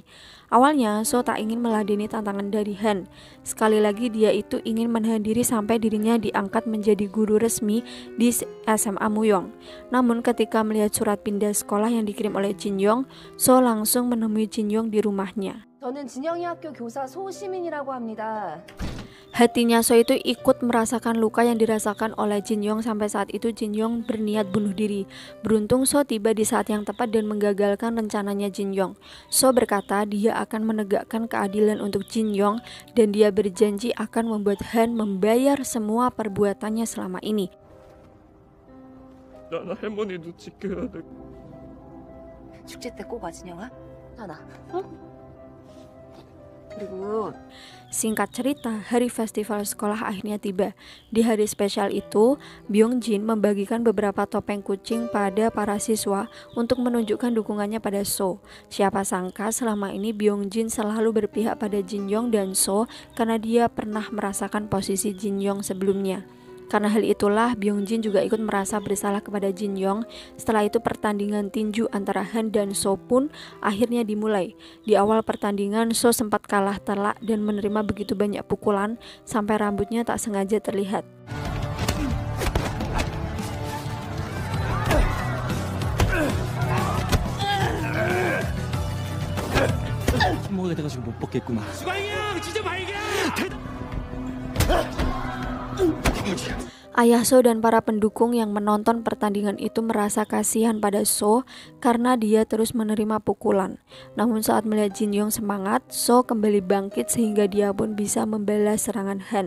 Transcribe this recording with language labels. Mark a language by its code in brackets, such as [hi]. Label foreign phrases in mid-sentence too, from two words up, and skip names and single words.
[id] Awalnya, So tak ingin meladeni tantangan dari Han. Sekali lagi dia itu ingin menahan diri sampai dirinya diangkat menjadi guru resmi di SMA Muyong. Namun ketika melihat surat pindah sekolah yang dikirim oleh Jin Yong, So langsung menemui Jin Yong di rumahnya. [ko] 저는 진영이 학교 교사 소시민이라고 합니다. [id] Hatinya So itu ikut merasakan luka yang dirasakan oleh Jin Yong. Sampai saat itu Jin Yong berniat bunuh diri. Beruntung So tiba di saat yang tepat dan menggagalkan rencananya Jin Yong. So berkata dia akan menegakkan keadilan untuk Jin Yong dan dia berjanji akan membuat Han membayar semua perbuatannya selama ini. [ko] 나는 할머니도 지켜야 돼. 축제 때 꼭 와, 진영아. 하나. 응? 그리고 [id] Singkat cerita, hari festival sekolah akhirnya tiba. Di hari spesial itu, Byung Jin membagikan beberapa topeng kucing pada para siswa untuk menunjukkan dukungannya pada So. Siapa sangka selama ini Byung Jin selalu berpihak pada Jin Yong dan So karena dia pernah merasakan posisi Jin Yong sebelumnya. Karena hal itulah Byung Jin juga ikut merasa bersalah kepada Jin Yong. Setelah itu pertandingan tinju antara Han dan So pun akhirnya dimulai. Di awal pertandingan So sempat kalah telak dan menerima begitu banyak pukulan sampai rambutnya tak sengaja terlihat. [ko] 먹게 돼가지고 못 먹겠구만. [id] Ayah So dan para pendukung yang menonton pertandingan itu merasa kasihan pada So karena dia terus menerima pukulan. Namun saat melihat Jin Yong semangat, So kembali bangkit sehingga dia pun bisa membalas serangan Han.